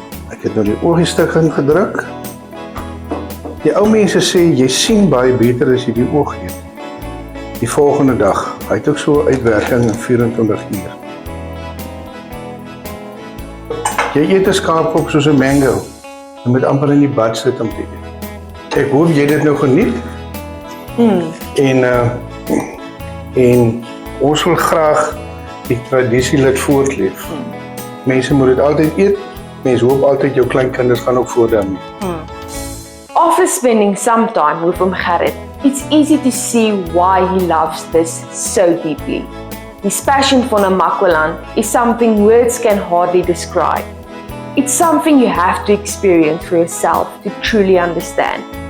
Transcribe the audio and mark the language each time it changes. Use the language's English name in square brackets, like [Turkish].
[Afrikaans] Ek het nou die oogiestuk ingedruk. Die ou mense sê jy sien baie beter as jy die oog eet. Die volgende dag. Hy het ook so 'n uitwerking in 24 uur. Jy eet 'n skaapkop soos 'n mango. Jy moet amper in die bad sit om te eet. Ek hoop jy dit nou geniet. En ons wil graag die tradisie laat voortleef. Mense moet dit altyd eet. Mense hoop altyd jou kleinkinders gaan ook voor daarmee. [English] After spending some time with Gerrit, it's easy to see why he loves this so deeply. His passion for Namaqualand is something words can hardly describe. It's something you have to experience for yourself to truly understand.